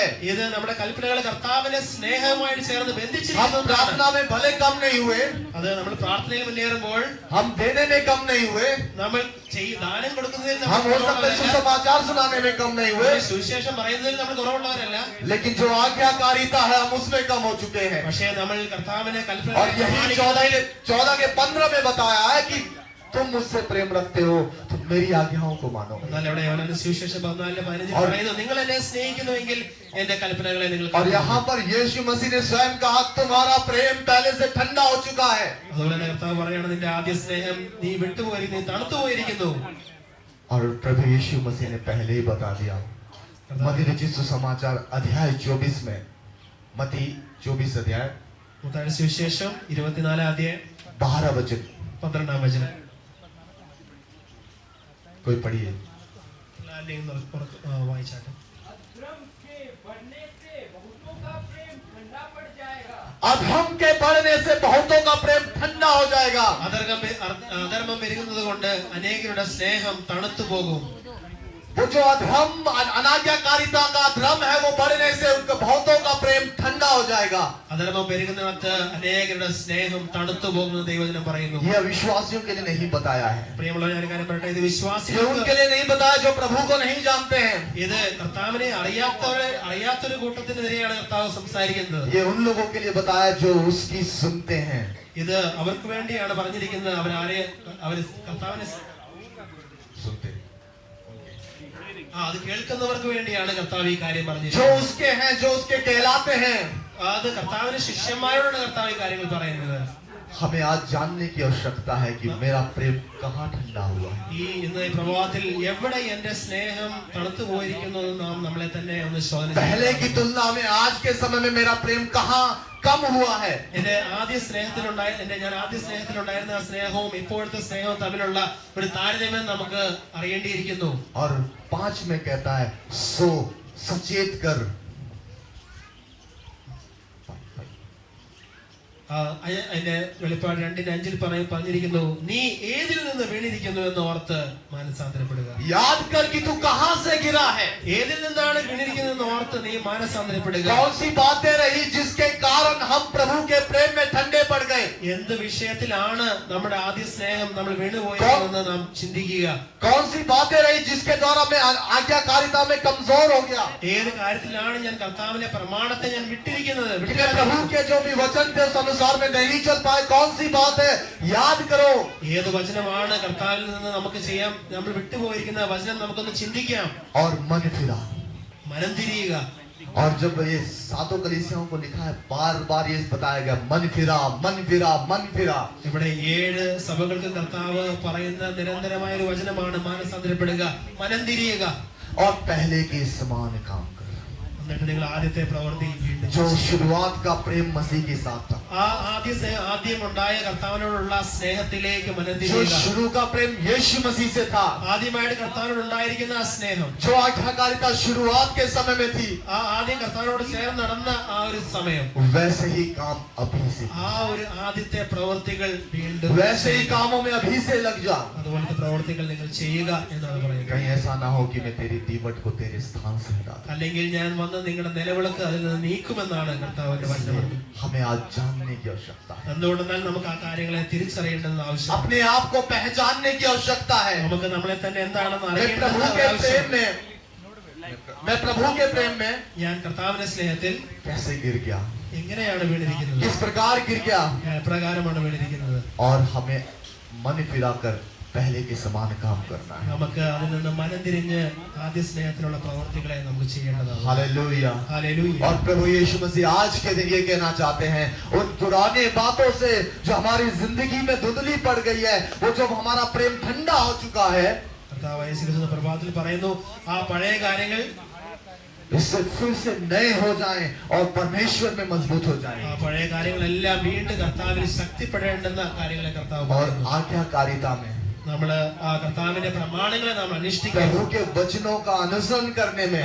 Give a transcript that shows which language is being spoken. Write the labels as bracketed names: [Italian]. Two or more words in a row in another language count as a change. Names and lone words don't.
[Malayalam] ഇത് നമ്മുടെ കൽപ്പനകൾ കർത്താവിനെ സ്നേഹവുമായിട്ട് ചേർന്ന് [Hindi] हम [Malayalam] ബന്ധിച്ചിരിക്കുന്നു. [Hindi] प्रार्थना में भले कम नहीं हुए, [Malayalam] അത് നമ്മൾ പ്രാർത്ഥനയിൽ മുന്നേറുമ്പോൾ, [Hindi] हम देने में कम नहीं हुए, [Malayalam] നമ്മൾ ദാനം കൊടുക്കുന്നതിൽ [Hindi] हम [Malayalam] നമ്മൾ [Hindi] हो सकते [Malayalam] കുറവുള്ളവരല്ല. [Hindi] सुसमाचार सुनाने में कम नहीं हुए, [Malayalam] സുവിശേഷം പറയുന്നതിൽ നമ്മൾ കുറവുള്ളവരല്ല. [Hindi] लेकिन जो आज्ञाकारिता है हम उसमें कम हो चुके हैं। [Malayalam] പക്ഷേ നമ്മൾ കർത്താവിനെ [Hindi] और [Malayalam] കൽപ്പനകളെ [Hindi] यही [Malayalam] പ്രമാണിക്കുന്നതിൽ [Hindi] 14:15 में बताया है कि तुम मुझसे प्रेम रखते हो तो मेरी आज्ञाओं को मानो। [Malayalam] എന്നാൽ ഇവിടെ യോഹന്നാന്റെ സുവിശേഷം 14:15 പറയുന്നു, നിങ്ങൾ എന്നെ സ്നേഹിക്കുന്നുവെങ്കിൽ എന്റെ കൽപ്പനകളെ നിങ്ങൾ [Hindi] और यहाँ पर यीशु मसीह ने स्वयं कहा तुम्हारा प्रेम पहले से ठंडा हो चुका है। [Malayalam] അതുപോലെ തന്നെ കർത്താവ് പറയാണ്, നിന്റെ ആദ്യ സ്നേഹം നീ വിട്ടുപോയിരിക്കുന്നു, നീ തണുത്തു പോയിരിക്കുന്നു. [Hindi] और प्रभु यीशु मसीह ने पहले ही बता दिया मत्ती रचित सुसमाचार अध्याय 24 में, मत्ती 24 अध्याय [Malayalam] മത്തായിയുടെ സുവിശേഷം 24 [Hindi] 12 वचन, [Malayalam] 12 വചനം. [Hindi] कोई पढ़िए। [Malayalam] അല്ലെങ്കിൽ വായിച്ചാട്ടെ. [Hindi] अधर्म के बढ़ने से बहुतों का प्रेम ठंडा हो जाएगा। [Malayalam] അധർമ്മം പെരുകുന്നത് കൊണ്ട് അനേകരുടെ സ്നേഹം തണുത്തു പോകും. [Hindi] वो जो अधर्म अनाज्ञाकारिता का धर्म है वो बढ़ने से उनके बहुतों का प्रेम ठंडा हो जाएगा। [Malayalam] അധർമ്മം പെരുകുന്നിടത്ത് അനേകരുടെ സ്നേഹം തണുത്തു പോകുമെന്ന് ദൈവവചനം പറയുന്നു. [Hindi] यह विश्वासियों के लिए नहीं बताया है, [Malayalam] പ്രിയമുള്ളവരെ, ഞാൻ കാര്യം പറയട്ടെ, ഇത് [Hindi] ये [Malayalam] വിശ്വാസികൾക്ക്, [Hindi] उनके लिए नहीं बताया जो प्रभु को नहीं जानते हैं। [Malayalam] ഇത് കർത്താവിനെ അറിയാത്തൊരു കൂട്ടത്തിനെതിരെയാണ് കർത്താവ് സംസാരിക്കുന്നത്. [Hindi] ये उन लोगों के लिए बताया जो उसकी सुनते हैं। [Malayalam] ഇത് അവർക്ക് വേണ്ടിയാണ് പറഞ്ഞിരിക്കുന്നത്. അവര് കർത്താവിനെ [Hindi] सुनते [Malayalam] അത് കേൾക്കുന്നവർക്ക് വേണ്ടിയാണ് കർത്താവ് ഈ കാര്യം [Hindi] जो [Malayalam] പറഞ്ഞിരിക്കുന്നത്. [Hindi] उसके हैं, जो उसके कहलाते हैं, [Malayalam] അത് കർത്താവിന്റെ ശിഷ്യന്മാരോടാണ് കർത്താവ് ഈ കാര്യങ്ങൾ പറയുന്നത്. [Hindi] हमें आज जानने की आवश्यकता है कि मेरा प्रेम कहाँ ठंडा हुआ है. [Malayalam] ഇന്ന് ഈ പ്രഭാതത്തിൽ എവിടെ എന്റെ സ്നേഹം തണുത്തു പോയിരിക്കുന്നു എന്ന് നാം നമ്മളെ തന്നെ ഒന്ന് ശോധന ചെയ്യണം. [Hindi] पहले की तुलना में आज के समय में मेरा प्रेम कहाँ कम हुआ है. [Malayalam] ഞാൻ ആദ്യ സ്നേഹത്തിലുണ്ടായിരുന്ന ആ സ്നേഹവും ഇപ്പോഴത്തെ സ്നേഹവും തമ്മിലുള്ള ഒരു താരതമ്യം നമുക്ക് അറിയേണ്ടിയിരിക്കുന്നു. [Hindi] और 5 में कहता है सो सचेत कर. [Malayalam] അതിന്റെ വെളിപ്പാട് 2:5 പറഞ്ഞിരിക്കുന്നു, നീ ഏതിൽ നിന്ന് വീണിരിക്കുന്നു എന്ന് ഓർത്ത് മാനസാന്തരപ്പെടുക. [Hindi] याद कर कि तू कहां से गिरा है. [Malayalam] ഏതിൽ നിന്നാണ് വീണിരിക്കുന്നത് എന്ന് ഓർത്ത് നീ മാനസാന്തരപ്പെടുക. [Hindi] कौन सी बातें रही जिसके कारण हम प्रभु के प्रेम में ठंडे पड़ गए. [Malayalam] എന്ത് വിഷയത്തിലാണ് നമ്മുടെ ആദ്യ സ്നേഹം നമ്മൾ വീണുപോയതെന്ന് നാം ചിന്തിക്കുക. [Hindi] कौन सी बातें रही जिसके द्वारा मैं आज्ञाकारिता में कमजोर हो गया. [Malayalam] ഏത് കാര്യത്തിലാണ് ഞാൻ കർത്താവിന്റെ പ്രമാണത്തെ ഞാൻ വിട്ടിരിക്കുന്നത്. [Hindi] प्रभु के जो भी वचन थे उस अनुसार में नहीं चल पाए. कौन सी बात है याद करो. [Malayalam] ഏത് വചനമാണ് കർത്താവിൽ നിന്ന് നമുക്ക് ചെയ്യാം നമ്മൾ വിട്ടുപോയിരിക്കുന്ന വചനം നമുക്കൊന്ന് ചിന്തിക്കാം. [Hindi] और मन फिरा. [Malayalam] മനം തിരിയുക. [Hindi] और जब ये 7 कलीसियाओं को लिखा है बार बार ये बताया गया मन फिरा मन फिरा मन फिरा. [Malayalam] ഇവിടെ 7 സഭകൾക്ക് കർത്താവ് പറയുന്ന നിരന്തരമായ ഒരു വചനമാണ് മാനസാന്തരപ്പെടുക, മനം തിരിയുക. [Hindi] और पहले के समान काम कर. [Malayalam] എന്നിട്ട് നിങ്ങൾ ആദ്യത്തെ പ്രവൃത്തി വീണ്ടും [Hindi] जो शुरुआत का प्रेम मसीह के साथ था. [Malayalam] ആ ആദ്യം ഉണ്ടായ കർത്താവിനോടുള്ള സ്നേഹത്തിലേക്ക് മനം [Hindi] जो [Malayalam] തിരിയുക. [Hindi] शुरू का प्रेम यीशु मसीह से था. [Malayalam] ആദ്യമായിട്ട് കർത്താവിനോട് ഉണ്ടായിരിക്കുന്ന ആ സ്നേഹം, [Hindi] जो आज्ञाकारिता शुरुआत के समय में थी, [Malayalam] ആ ആദ്യം കർത്താവിനോട് ചേർന്ന് നടന്ന ആ ഒരു സമയം, [Hindi] वैसे ही काम अभी से. [Malayalam] ആ ഒരു ആദ്യത്തെ പ്രവൃത്തികൾ വീണ്ടും [Hindi] वैसे ही कामों में अभी से लग जा. [Malayalam] അതുപോലത്തെ പ്രവൃത്തികൾ നിങ്ങൾ ചെയ്യുക എന്നാണ് പറയുന്നത്. [Hindi] कहीं ऐसा ना हो कि मैं तेरी दीवट को तेरे स्थान से हटा दूं. [Malayalam] അല്ലെങ്കിൽ ഞാൻ വന്ന് നിങ്ങളുടെ നിലവിളക്ക് അതിൽ നിന്ന് നീക്കുമെന്നാണ് കർത്താവിന്റെ വചനം. [Hindi] हमें आज जानने की आवश्यकता है. [Malayalam] എന്തുകൊണ്ടെന്നാൽ നമുക്ക് ആ കാര്യങ്ങളെ തിരിച്ചറിയേണ്ടത് ആവശ്യം. [Hindi] अपने आप को पहचानने की आवश्यकता है. [Malayalam] നമുക്ക് നമ്മളെ തന്നെ എന്താണെന്ന് [Hindi] मैं [Malayalam] അറിയേണ്ടത് [Hindi] प्रभु के [Malayalam] ആവശ്യം. [Hindi] प्रेम में [Malayalam] ഞാൻ കർത്താവിന്റെ സ്നേഹത്തിൽ [Hindi] कैसे गिर गया, [Malayalam] എങ്ങനെയാണ് വീണിരിക്കുന്നത്, [Hindi] किस प्रकार गिर गया. [Malayalam] എപ്രകാരമാണ് വീണിരിക്കുന്നത്. [Hindi] और हमें मन फिराकर पहले के समान काम करना है. [Malayalam] നമുക്ക് അതിൽ നിന്ന് മനം തിരിഞ്ഞ് ആദ്യ സ്നേഹത്തിലുള്ള പ്രവർത്തികളെ നമുക്ക് ചെയ്യേണ്ടതാണ്. [Hindi] हालेलुया. [Malayalam] ഹല്ലേലൂയ. [Hindi] और प्रभु यीशु मसीह आज के दिन ये कहना चाहते हैं, उन पुराने बातों से जो हमारी जिंदगी में धुंधली पड़ गई है, वो जब हमारा प्रेम ठंडा हो चुका है, [Malayalam] കർത്താവ് യേശുക്രിസ്തു പ്രഭാതത്തിൽ പറയുന്നു, ആ പഴയ കാര്യങ്ങൾ [Hindi] इससे फिर से नए हो जाएं और परमेश्वर में मजबूत हो जाएं. [Malayalam] ആ പഴയ കാര്യങ്ങളെല്ലാം വീണ്ടും കർത്താവിൽ ശക്തിപ്പെടേണ്ടുന്ന കാര്യങ്ങളെ കർത്താവ് [Hindi] और [Malayalam] പറയുന്നു. [Hindi] आज्ञाकारिता में [Malayalam] നമ്മള് ആ കർത്താവിന്റെ പ്രമാണങ്ങളെ നാം അനുഷ്ഠിക്കണം. [Hindi] प्रभु के वचनों का अनुसरण करने में